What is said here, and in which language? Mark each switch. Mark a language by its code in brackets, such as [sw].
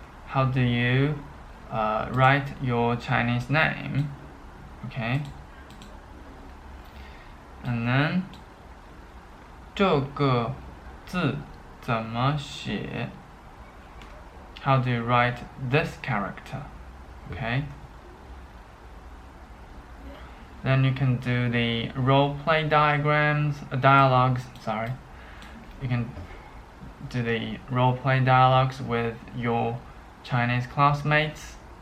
[en] How do you write your Chinese name? Okay. And then [zh] 这个字怎么写? [en] How do you write this character? Okay. Then you can do the role play dialogues. Sorry. You can do the role play dialogues with your Chinese classmates.